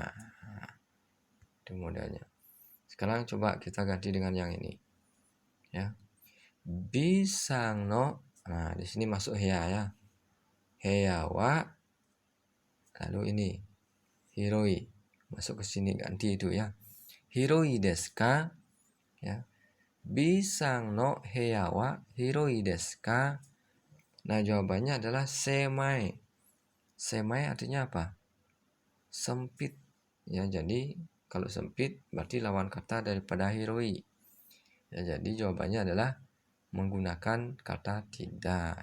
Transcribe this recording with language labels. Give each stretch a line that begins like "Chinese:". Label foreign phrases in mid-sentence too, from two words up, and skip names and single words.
Indonesian: Nah, itu modelnya. Sekarang coba kita ganti dengan yang ini.
Japanese: Ya. Bさんの.
Indonesian: Nah, di sini masuk heya ya.
Japanese: 部屋は.
Indonesian: Lalu ini hiroi. Masuk ke sini ganti itu ya.
Japanese: 広いですか? Ya. Bさんの部屋は広いですか?
Indonesian: Nah, jawabannya adalah semai. Semai artinya apa? Sempit. Ya, jadi kalau sempit berarti lawan kata daripada hiroi. Ya, jadi jawabannya adalah menggunakan kata tidak.